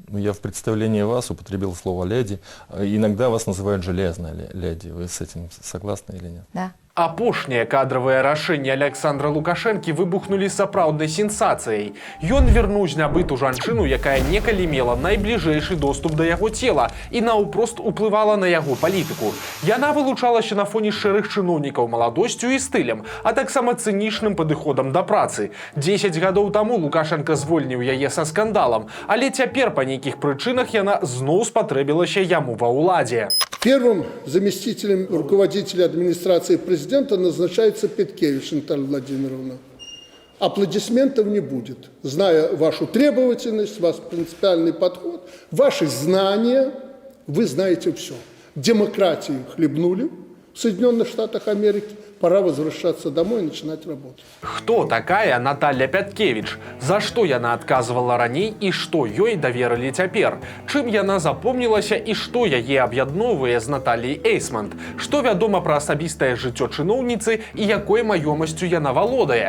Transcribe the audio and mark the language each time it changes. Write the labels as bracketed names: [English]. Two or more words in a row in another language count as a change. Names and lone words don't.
[Russian] Я в представлении вас употребил слово «леди». Иногда вас называют «железная леди». Вы с этим согласны или нет? Да. [Belarusian] Апошнія кадравыя рашэнні Александра Лукашэнкі выбухнулі сапраўднай сенсацыяй. Ён вярнуў з нябыту жанчыну, якая некалі мела найбліжэйшы доступ да яго цела і наўпрост уплывала на яго палітыку. Яна вылучалася на фоне шэрых чыноўнікаў маладосцю і стылем, а таксама цынічным падыходам да працы. 10 гадоў таму Лукашенко звольніў яе са скандалам, але цяпер па нейкіх прычынах яна зноў спатрэбілася яму ва ўладзе. [Russian] Первым заместителем руководителя администрации президента назначается Петкевич Наталья Владимировна. Аплодисментов не будет. Зная вашу требовательность, ваш принципиальный подход, ваши знания, вы знаете все. Демократию хлебнули в Соединенных Штатах Америки. Пора возвращаться домой и начинать работать. [Belarusian] Хто такая Наталья Пяткевич? За што яна адказвала раней і што ёй даверылі цяпер? Чым яна запомнілася і што яе аб'ядноўвае з Натальяй Эйсмонт? Што вядома пра асабістае жыццё чыноўніцы і якой маёмасцю яна валодае?